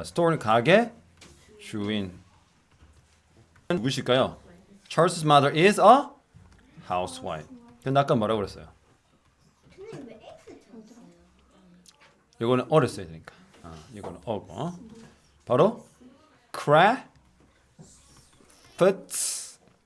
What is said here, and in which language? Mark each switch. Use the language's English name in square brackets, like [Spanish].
[Korean] Store는 가게 주인. 누구실까요? [English] Charles's mother is a housewife. [Korean] 근데 아까 뭐라고 그랬어요? 이거는 어를 써야 되니까. 이거는 어고. 바로 crafts woman은 되고 crafts person.